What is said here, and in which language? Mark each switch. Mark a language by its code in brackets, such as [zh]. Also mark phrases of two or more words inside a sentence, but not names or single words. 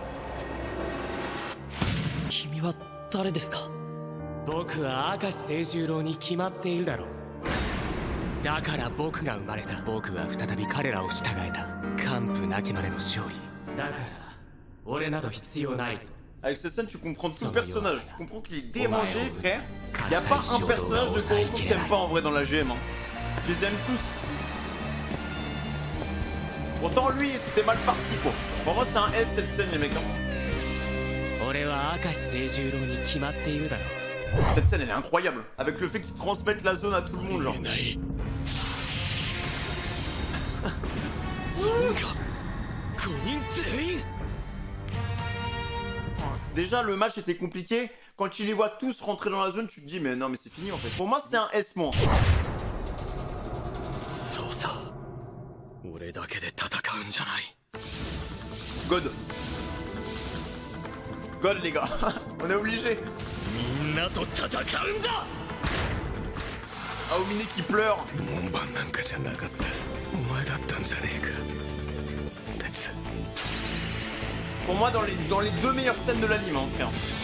[ja] 君は誰ですか？僕は明石清十郎に決まっているだろう。だから僕が生まれた。僕は再び彼らを従えた。完膚なきまでの勝利だから俺など必要ないと。 [fr] Avec cette scène, tu comprends tout le personnage. Tu comprends qu'il est démangé, frère. Y a pas un personnage de Kuroko que t'aimes pas en vrai dans la GM. Hein. Tu les aimes tous. Pourtant, lui, c'était mal parti, quoi. Pour moi, c'est un S cette scène, les mecs. Hein. Cette scène, elle est incroyable. Avec le fait qu'ils transmettent la zone à tout le monde, genre. Déjà, le match était compliqué. Quand tu les vois tous rentrer dans la zone, tu te dis, mais non, mais c'est fini en fait. [en] Pour moi, c'est un S-. God. God, [fr] les gars. On est obligé. Aomine qui pleure. Pour moi, dans les deux meilleures scènes de l'anime, hein, frère.